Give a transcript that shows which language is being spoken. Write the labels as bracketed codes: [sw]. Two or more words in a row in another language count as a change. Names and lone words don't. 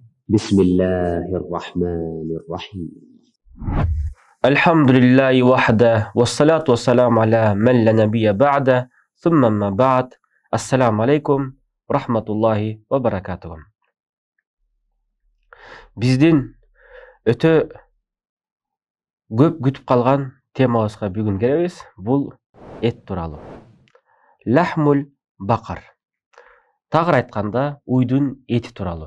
[ar] بسم الله الرحمن الرحيم. الحمد لله وحده والصلاة والسلام على من لا نبي بعده ثم ما بعد. السلام عليكم ورحمة الله وبركاته. [ky] Биздин өтө көп күтүп калган темабызга бүгүн келебиз. Бул эт тууралуу. [ar] لحم البقر. [ky] Тагыр айтканда, уйдун эти тууралуу.